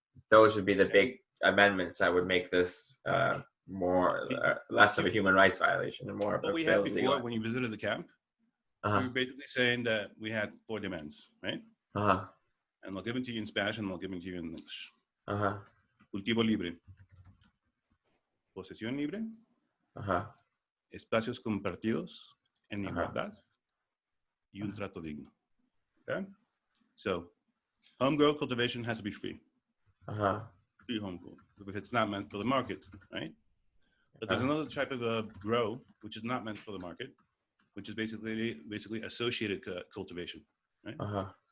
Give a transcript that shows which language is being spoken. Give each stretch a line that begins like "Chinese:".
English: Those would be the big amendments that would make this less of a human rights violation and more of what we had before when you visited the camp. We were basically saying that we had 4 demands, right? And they'll give them to you in Spanish and they'll give them to you in English.
Spanish: Cultivo libre, posesión libre, espacios compartidos en igualdad y un trato digno.
English: Okay? So, home grow cultivation has to be free. Free home grow, if it's not meant for the market, right? But there's another type of grow which is not meant for the market, which is basically associated cultivation, right?